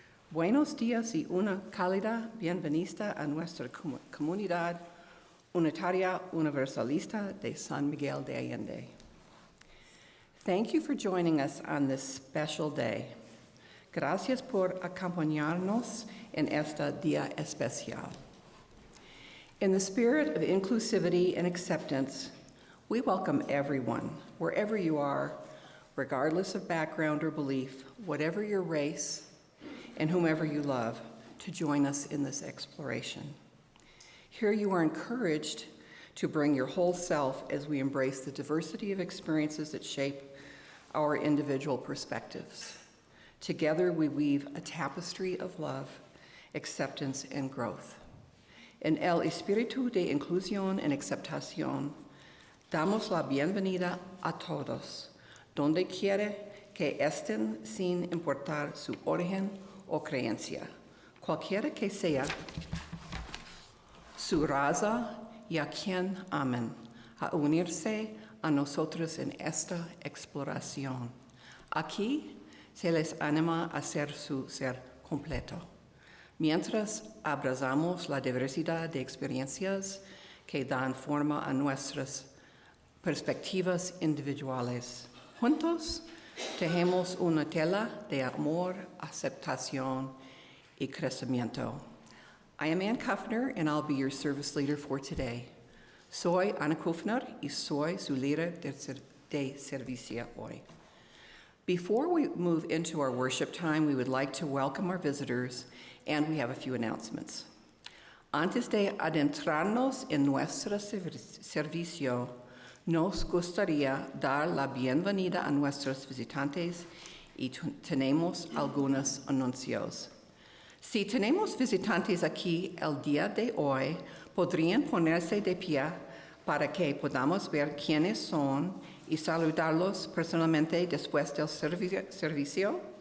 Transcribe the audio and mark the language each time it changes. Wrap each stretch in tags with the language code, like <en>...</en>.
<es>Buenos días y una cálida bienvenida a nuestra comunidad unitaria universalista de San Miguel de Allende.</es> <en>Thank you for joining us on this special day.</en> <es>Gracias por acompañarnos en este día especial.</es> <en>In the spirit of inclusivity and acceptance, we welcome everyone, wherever you are, regardless of background or belief, whatever your race, and whomever you love, to join us in this exploration. Here you are encouraged to bring your whole self as we embrace the diversity of experiences that shape our individual perspectives. Together we weave a tapestry of love, acceptance, and growth.</en> <es>En el espíritu de inclusión and aceptación, damos la bienvenida a todos, donde quiera que estén sin importar su origen o creencia, cualquiera que sea su raza y a quien amen, a unirse a nosotros en esta exploración. Aquí se les anima a ser su ser completo, mientras abrazamos la diversidad de experiencias que dan forma a nuestras perspectivas individuales. Juntos, tejemos una tela de amor, aceptación y crecimiento.</es> <en>I am Ann Kuffner, and I'll be your service leader for today.</en> <es>Soy Ana Kuffner y soy su líder de servicio hoy.</es> <en>Before we move into our worship time, we would like to welcome our visitors, and we have a few announcements.</en> <es>Antes de adentrarnos en nuestro servicio, nos gustaría dar la bienvenida a nuestros visitantes y tenemos algunos anuncios. Si tenemos visitantes aquí el día de hoy, podrían ponerse de pie para que podamos ver quiénes son y saludarlos personalmente después del servicio.</es>